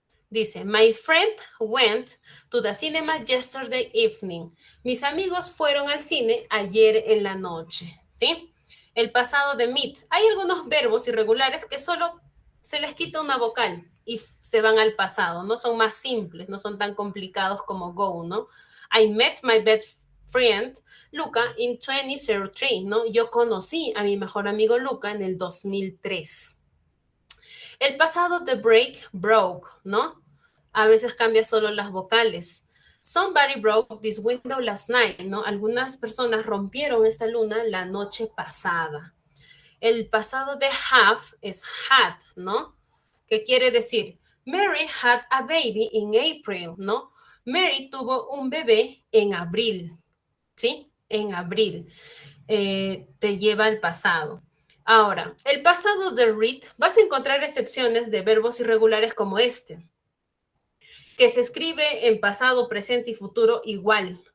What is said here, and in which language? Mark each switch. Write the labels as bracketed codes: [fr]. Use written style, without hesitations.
[es] Dice, [en] my friend went to the cinema yesterday evening. [es] Mis amigos fueron al cine ayer en la noche, ¿sí? El pasado de meet. Hay algunos verbos irregulares que solo se les quita una vocal y se van al pasado, ¿no? Son más simples, no son tan complicados como go, ¿no? [en] I met my best friend Luca in 2003, [es] ¿no? Yo conocí a mi mejor amigo Luca en el 2003. El pasado de break, broke, ¿no? A veces cambia solo las vocales. [en] Somebody broke this window last night, [es] ¿no? Algunas personas rompieron esta luna la noche pasada. El pasado de have es had, ¿no? ¿Qué quiere decir? [en] Mary had a baby in April, [es] ¿no? Mary tuvo un bebé en abril, ¿sí? En abril. Te lleva al pasado. Ahora, el pasado de read, vas a encontrar excepciones de verbos irregulares como este, que se escribe en pasado, presente y futuro igual.